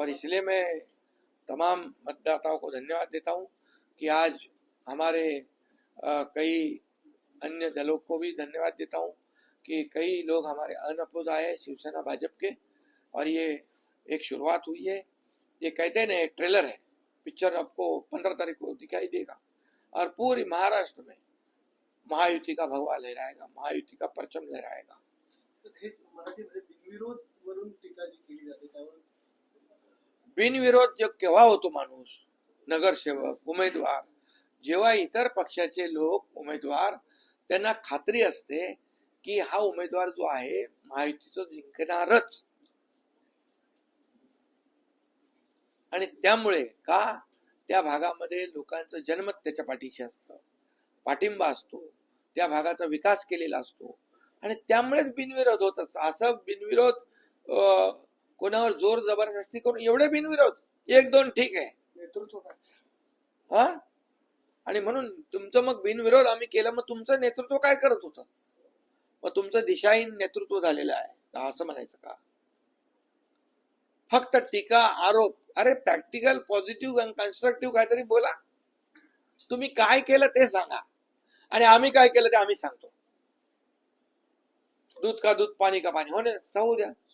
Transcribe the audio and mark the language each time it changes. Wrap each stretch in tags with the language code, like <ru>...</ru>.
<hi>और इसलिए मैं तमाम मतदाताओं को धन्यवाद देता हूं कि आज हमारे कई अन्य दलों को भी धन्यवाद देता हूं कि कई लोग हमारे अनअपोज आए शिवसेना भाजपा के, और ये एक शुरुआत हुई है। ये कहते हैं ना एक ट्रेलर है, पिक्चर आपको 15 तारीख को दिखाई देगा और पूरी महाराष्ट्र में महायुति का भगवा लहराएगा, महायुति का परचम लहराएगा।</hi> <mr>तर हेच मराठीमध्ये बिनविरोध वरून टीका जी केली जाते त्यावर बिनविरोध जो केव्हा होतो माणूस, नगरसेवक, उमेदवार, जेव्हा इतर पक्षाचे लोक उमेदवार त्यांना खात्री असते की हा उमेदवार जो आहे महायुतीचं जिंकणारच, आणि त्यामुळे का त्या भागामध्ये लोकांचं जनमत त्याच्या पाठीशी असतं, पाठिंबा असतो, त्या भागाचा विकास केलेला असतो आणि त्यामुळेच बिनविरोध होत असतं। असं बिनविरोध कोणावर जोर जबरदस्ती करून एवढे बिनविरोध, एक दोन ठीक आहे, नेतृत्व काय हा, आणि म्हणून तुमचं मग बिनविरोध आम्ही केलं, मग तुमचं नेतृत्व काय करत होतं? मग तुमचं दिशाहीन नेतृत्व झालेलं आहे असं म्हणायचं का? फक्त टीका आरोप, अरे प्रॅक्टिकल पॉझिटिव्ह आणि कन्स्ट्रक्टिव्ह काहीतरी बोला। तुम्ही काय केलं ते सांगा आणि आम्ही काय केलं ते आम्ही सांगतो। दूध का दूध, पाणी का पाणी, हो ना, चाहू द्या।</mr>